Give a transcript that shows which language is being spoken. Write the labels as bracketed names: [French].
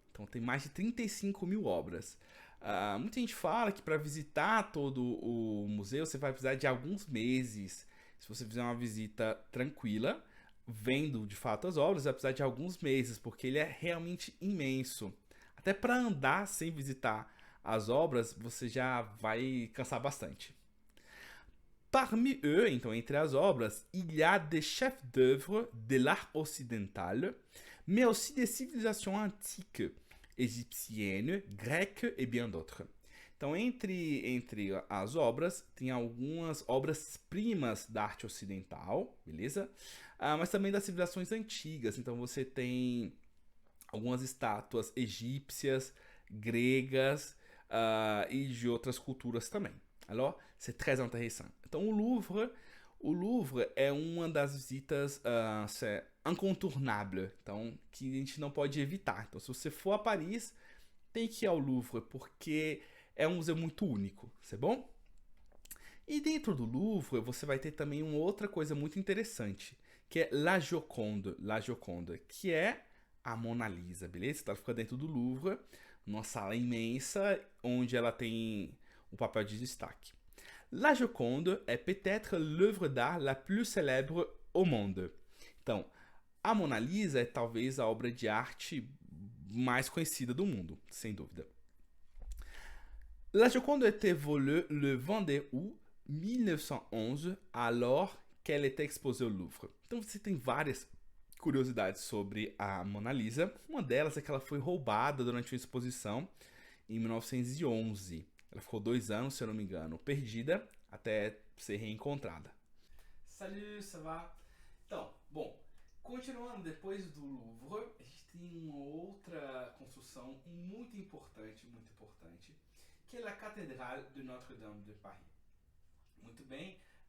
[Portuguese] Então tem mais de 35 mil obras. Muita gente fala que para visitar todo o museu você vai precisar de alguns meses. Se você fizer uma visita tranquila, vendo de fato as obras, vai precisar de alguns meses, porque ele é realmente imenso. Até para andar sem visitar as obras, você já vai cansar bastante. [French] Parmi eux, [Portuguese] então entre as obras, [French] il y a des chefs d'œuvre de l'art occidental, mais aussi des civilisations antiques, égyptiennes, grecques et bien d'autres. [Portuguese] Então, entre as obras, tem algumas obras-primas da arte ocidental, beleza? Mas também das civilizações antigas. Então, você tem algumas estátuas egípcias, gregas e de outras culturas também. [French] Alors, c'est très intéressant. [Portuguese] Então, o Louvre é uma das visitas incontournável, então, que a gente não pode evitar. Então, se você for a Paris, tem que ir ao Louvre, porque é um museu muito único, tá bom? E dentro do Louvre, você vai ter também uma outra coisa muito interessante, que é La Gioconde, que é a Mona Lisa, beleza? Ela fica dentro do Louvre, numa sala imensa, onde ela tem o papel de destaque. [French] La Gioconde é peut-être l'œuvre d'art la plus célèbre au monde. [Portuguese] Então, a Mona Lisa é talvez a obra de arte mais conhecida do mundo, sem dúvida. [French] La Joconde a été volée le 22 août 1911, alors qu'elle était exposée au Louvre. [Portuguese] Então você tem várias curiosidades sobre a Mona Lisa. Uma delas é que ela foi roubada durante uma exposição em 1911. Ela ficou 2 anos, se eu não me engano, perdida até ser reencontrada. [French] Salut, ça va? [Portuguese] Então, bom, continuando depois do Louvre, a gente tem uma outra construção muito importante, que é a Cathédrale de Notre-Dame de Paris. Muito bem.